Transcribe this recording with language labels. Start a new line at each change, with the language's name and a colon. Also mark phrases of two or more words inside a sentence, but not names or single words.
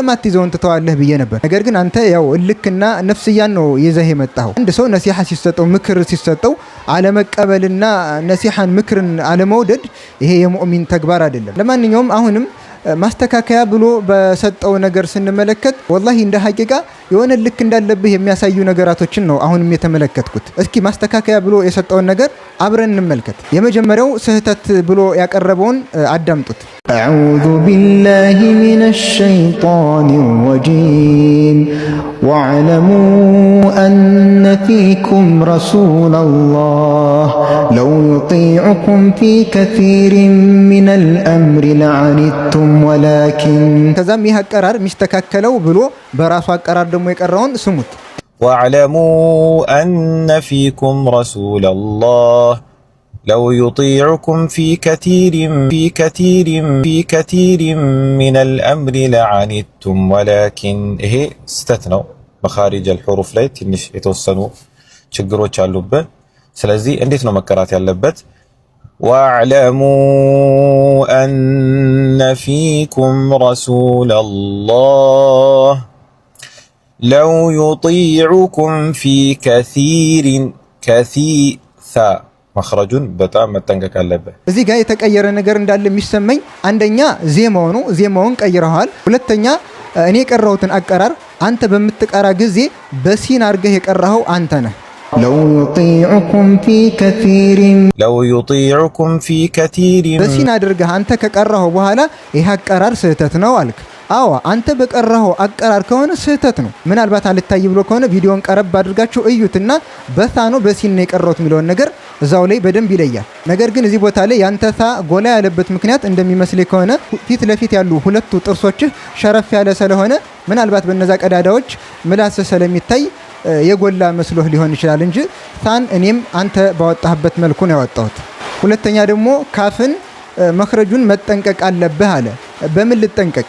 Amharic: ማትይዘውን ትተዋለህ ብዬ ነበር። ነገር ግን አንተ ያው ልክና ነፍስያን ነው ይዘህ የመጣኸው። አንድ ሰው ነሲሃ ሲሰጠው ምክር ሲሰጠው አለመቀበልና ነሲሃን ምክርን አለመውደድ ይሄ የሙእሚን ተግባር አይደለም። ለማንኛውም አሁንም ማስተካከያ ብሎ በሰጠው ነገር ስንመለከት ወላሂ እንደ ሐቂቃ የሆነ ልክ እንዳለብህ የሚያሳዩ ነገራቶችን ነው አሁንም የተመለከትኩት። እስኪ ማስተካከያ ብሎ የሰጠውን ነገር አብረን እንመልከት። የመጀመሪያው ስህተት ብሎ ያቀረበውን አዳምጡት።
Arabic: أعوذ بالله من الشيطان الرجيم واعلموا أن فيكم رسول الله لو يطيعكم في كثير من الأمر لعنتم ولكن
Amharic: ከዛም ይህ አቀራር ሚስተካከለው ብሎ በራሱ አቀራር ደግሞ የቀረውን ስሙት።
Arabic: واعلموا أن فيكم رسول الله لو يطيعكم في كثير من الأمر لعنتم ولكن هي استثنوا مخارج الحروف
Amharic: ላይ ትንሽ የተወሰኑ ችግሮች አሉበት። ስለዚህ እንዴት ነው መቀራት ያለበት?
Arabic: واعلموا أن فيكم رسول الله لو يطيعكم في كثير
Amharic: መኽረጁን በጣም መጠንቀቅ አለበት። እዚህ ጋር የተቀየረ ነገር እንዳለ የሚሰማኝ አንደኛ ዜማውን ቀይረዋል። ሁለተኛ እኔ የቀራሁትን አቀራር አንተ በምትቀራ ጊዜ በሲን አድርገህ የቀራኸው አንተ ነህ።
Arabic: لو يطيعكم في كثير
Amharic: በሲን አድርገህ አንተ ከቀራኸው በኋላ ይህ አቀራር ስህተት ነው አልክ። አዎ አንተ በቀራኸው አቀራር ከሆነ ስህተት ነው። ምናልባት አልታይ ብሎ ከሆነ ቪዲዮን ቀረብ አድርጋችሁ እዩትና በታ ነው በሲን ነው የቀራሁት የሚለውን ነገር እዛው ላይ በደንብ ይለያል። ነገር ግን እዚህ ቦታ ላይ ያንተ ታ ጎላ ያለበት ምክንያት እንደሚመስል ከሆነ ፊት ለፊት ያሉ ሁለቱ ጥርሶችህ ሸረፍ ያለ ስለሆነ ምናልባት በነዛ ቀዳዳዎች ምላስ ስለሚታይ የጎላ መስሎህ ሊሆን ይችላል እንጂ ታን እኔም አንተ ባወጣህበት መልኩ ነው ያወጣሁት። ሁለተኛ ደግሞ ካፍን መኽረጁን መጠንቀቅ አለብህ አለ። በምን ልጠንቀቅ?